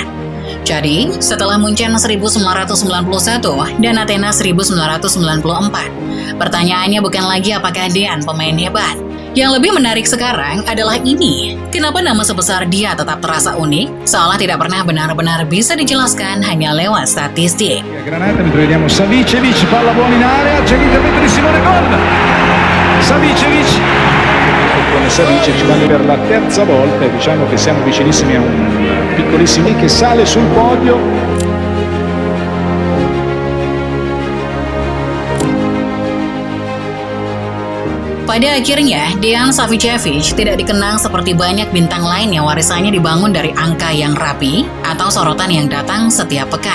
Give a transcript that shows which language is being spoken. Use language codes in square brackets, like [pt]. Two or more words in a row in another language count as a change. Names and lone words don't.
[id] Jadi, setelah Munchen 1991 dan Athena 1994, pertanyaannya bukan lagi apakah Dean pemain hebat. Yang lebih menarik sekarang adalah ini, kenapa nama sebesar dia tetap terasa unik, seolah tidak pernah benar-benar bisa dijelaskan hanya lewat statistik. [it] Granata, mentre vediamo Savicevic, palla buona in area, c'è l'intervento di Simone gol! Savicevic! Con Savicevic vale per la terza volta e diciamo che siamo vicinissimi a un piccolissimo che sale sul podio. [id] Pada akhirnya, Dean Savicevic tidak dikenang seperti banyak bintang lain yang warisannya dibangun dari angka yang rapi atau sorotan yang datang setiap pekan.